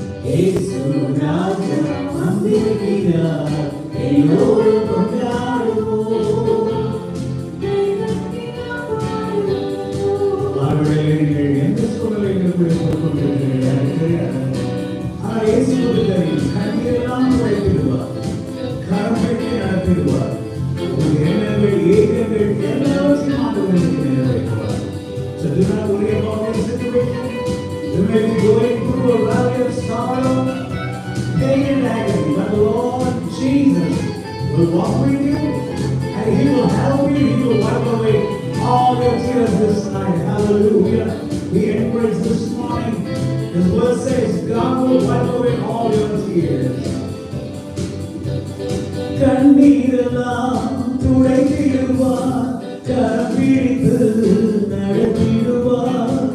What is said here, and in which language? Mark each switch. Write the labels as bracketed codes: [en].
[ta] இயேசு ராஜா வந்திருக்கிறார், எல்லோரும் கொண்டாடுவோம், கைதட்டி நாம் பாடுவோம். அவர்கள் எந்த சூழ்நிலையில் கொண்டிருக்கிறார்கள், ஆனால் இயேசு கண்ணீரெல்லாம் குறைத்திடுவார், கரம் பெற்று நடத்திடுவார். உங்கள் எண்ணங்கள் ஏகங்கள் எல்லாவற்றையும் ஆண்டவருக்கு நிறைவேற்றுவார். [en] So do not worry about any situation. You may be going through a valley of sorrow, pain and agony, but the Lord Jesus will walk with you and He will help you. He will wipe away all your tears this night. Hallelujah. We encourage this morning. His word says God will wipe away all your tears. [ta] கண்ணீரெல்லாம் துடைத்திடுவார், கரம் பிடித்து நடத்திடுவார்.